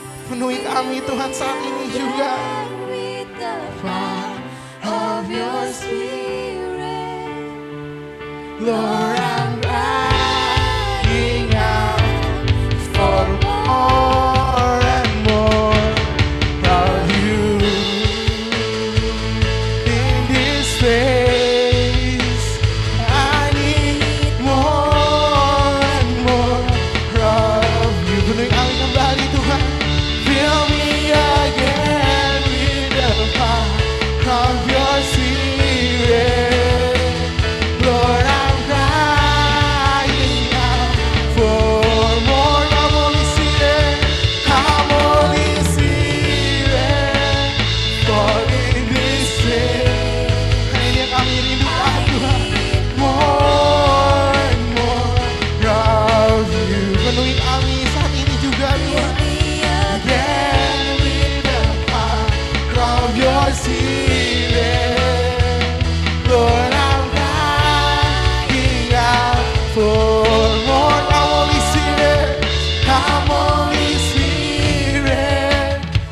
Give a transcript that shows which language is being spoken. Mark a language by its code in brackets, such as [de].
[id] Penuhi kami Tuhan saat ini juga. [en] Fire of your spirit, Lord, I'm crying out for more and more of you in this place. I need more and more of you. [id] Penuhi kami kembali Tuhan. [en] Fill me again with the fire of your spirit. Lord, I'm crying out for more. Come, Holy Spirit. Come, Holy Spirit. Fall in this place. [id] Hari ini kami rindukan Tuhan. [en] More and more of you. [id] Penuhi kami saat ini juga Tuhan. [en] Again with the fire of your spirit. Lord, I'm crying out for more. Come, Holy Spirit. Come, Holy Spirit.